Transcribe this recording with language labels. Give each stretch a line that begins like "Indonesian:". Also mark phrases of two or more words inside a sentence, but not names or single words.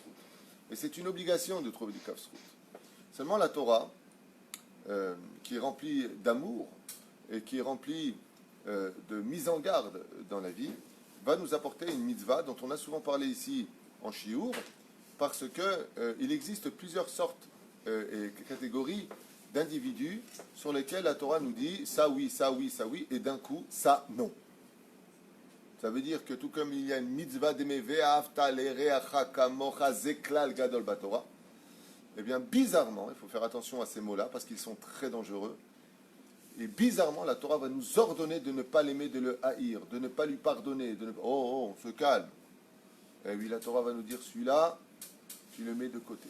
French: Et c'est une obligation de trouver du kafsrout. Seulement la Torah, qui est remplie d'amour, et qui est remplie de mise en garde dans la vie, va nous apporter une mitzvah dont on a souvent parlé ici en Shiur, parce qu'il existe plusieurs sortes et catégories d'individus sur lesquels la Torah nous dit ça oui, ça oui, ça oui, et d'un coup, ça non. Ça veut dire que tout comme il y a une mitzvah d'aimer
Hebrew: ואהבת לרעך כמוך זה כלל גדול בתורה,
French: eh bien bizarrement, il faut faire attention à ces mots-là parce qu'ils sont très dangereux. Et bizarrement, la Torah va nous ordonner de ne pas l'aimer, de le haïr, de ne pas lui pardonner. Oh, on se calme. Et oui, la Torah va nous dire, celui-là, tu le mets de côté.